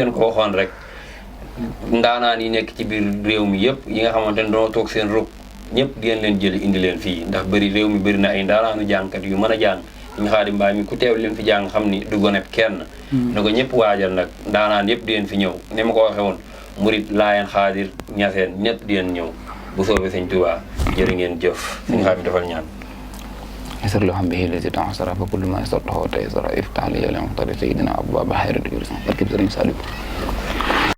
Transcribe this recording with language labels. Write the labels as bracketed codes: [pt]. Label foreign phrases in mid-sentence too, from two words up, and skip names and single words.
[wo] leen ko waxoon rek ndaanaan yi nekk ci biir réew mi yëpp yi nga xamante ne doon toog seen rëbb ñëpp di leen jëli indi leen fii ndax bëri réew mi bëri na ay ndaanaanu jàngkat yu mën a jàng Serigne Khadim Mbaye mi ku teew leen fi jàng xam ni du goneb kenn na ko ñëpp waajal nag ndaanaan yëpp di leen fi ñëw ni ma ko waxee woon murit laayeen xaadir ñaseen ñëpp di leen ñëw bu soobee Sëñ Tuubaa jërë ngeen jëf Serigne Khadim defal ñaan [ar] يسر لهم به الذي تعسر فكل ما يسرته وتيسر افتح لي لهم طريق سيدنا ابواب خير الرزق بركب سرين سالم